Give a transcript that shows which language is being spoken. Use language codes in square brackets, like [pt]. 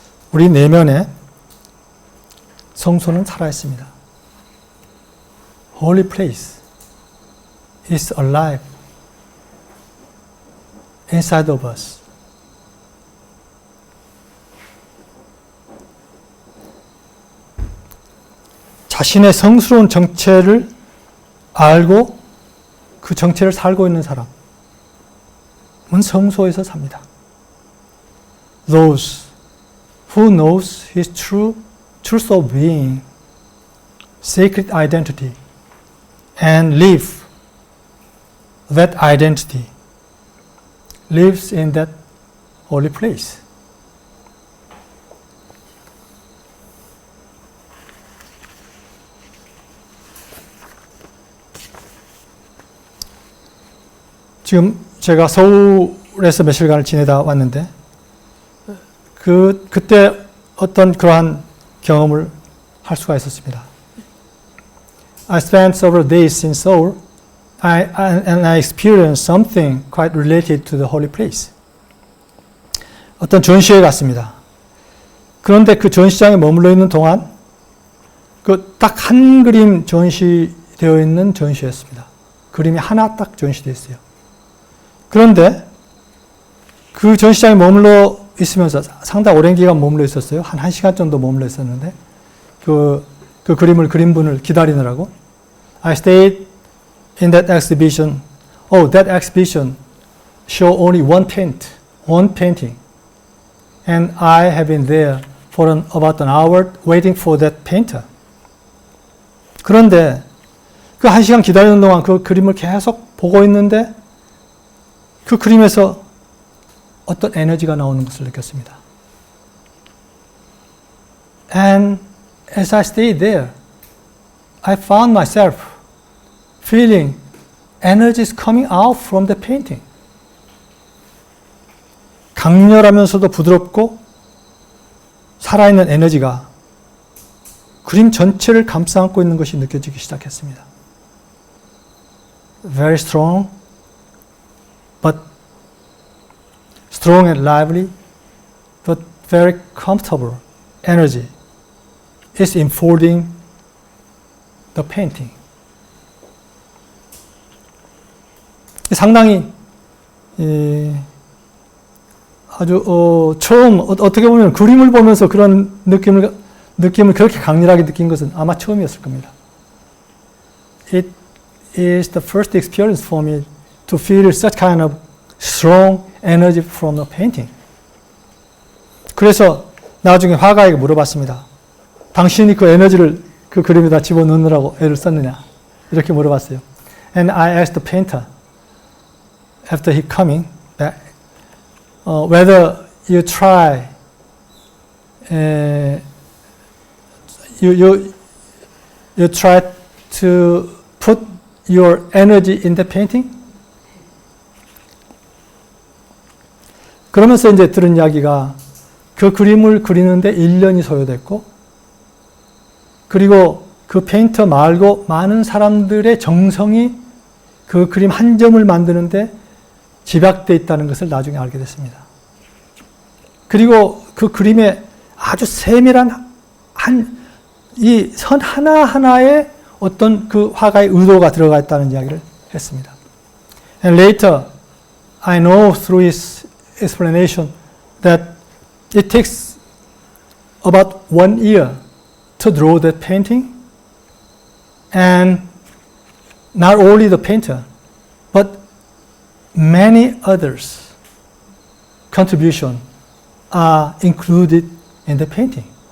[ko] 우리 내면에 성소는 살아있습니다. [en] Holy place is alive inside of us. [ko] 자신의 성스러운 정체를 알고 그 정체를 살고 있는 사람은 성소에서 삽니다. [en] Those who knows his truth of being, sacred identity, and live that identity, lives in that holy place. [ko] 지금 제가 서울에서 며칠간을 지내다 왔는데 그때 어떤 그러한 경험을 할 수가 있었습니다. [en] I spent several days in Seoul and I experienced something quite related to the holy place. [ko] 어떤 전시회에 갔습니다. 그런데 그 전시장에 머물러 있는 동안 그 딱 한 그림 전시되어 있는 전시였습니다. 그림이 하나 딱 전시되어 있어요. 그런데 그 전시장에 머물러 있으면서 상당히 오랜 기간 머물러 있었어요. 한 1시간 정도 머물러 있었는데 그 그림을 그린 분을 기다리느라고 [en] I stayed in that exhibition. Oh, that exhibition show only one painting. And I have been there for about an hour waiting for that painter. [ko] 그런데 그 1시간 기다리는 동안 그 그림을 계속 보고 있는데 그 그림에서 어떤 에너지가 나오는 것을 느꼈습니다. [en] And as I stayed there, I found myself feeling energy is coming out from the painting. [ko] 강렬하면서도 부드럽고 살아있는 에너지가 그림 전체를 감싸 안고 있는 것이 느껴지기 시작했습니다. [en] Very strong, but strong and lively, but very comfortable energy is enfolding the painting. [ko] 상당히 아주 처음 어떻게 보면 그림을 보면서 그런 느낌을 그렇게 강렬하게 느낀 것은 아마 처음이었을 겁니다. [en] It is the first experience for me to feel such kind of strong energy from the painting. [ko] 그래서 나중에 화가에게 물어봤습니다. 당신이 그 에너지를 그 그림에다 집어넣느라고 애를 썼느냐? 이렇게 물어봤어요. [en] And I asked the painter after he coming back whether you try you try to put your energy in the painting? [ko] 그러면서 이제 들은 이야기가 그 그림을 그리는데 1년이 소요됐고 그리고 그 페인터 말고 많은 사람들의 정성이 그 그림 한 점을 만드는데 집약되어 있다는 것을 나중에 알게 됐습니다. 그리고 그 그림에 아주 세밀한 이 선 하나하나에 어떤 그 화가의 의도가 들어가 있다는 이야기를 했습니다. [en] And later, I know through his explanation that it takes about 1 year to draw that painting, and not only the painter, but many others' contribution are included in the painting.